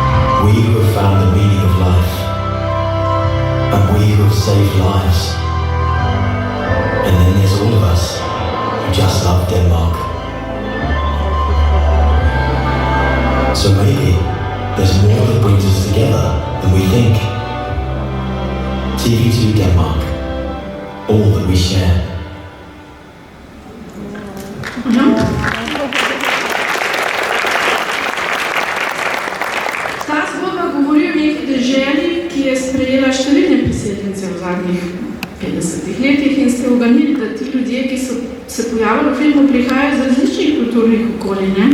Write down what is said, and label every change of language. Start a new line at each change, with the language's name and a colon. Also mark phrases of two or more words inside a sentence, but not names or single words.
English: We who have found the meaning of life, and we who have saved lives, And then there's all of us who just love Denmark. So maybe there's more that brings us together than we think. TV2 Denmark, all that we share.
Slovenian: Ta zgodba govori o neki deželi, ki je sprejela številne priseljence v zadnjih 50 letih in ste oganili, da ti ljudje, ki so se pojavili v filmu, prihajajo z različnih kulturnih okolij, ne?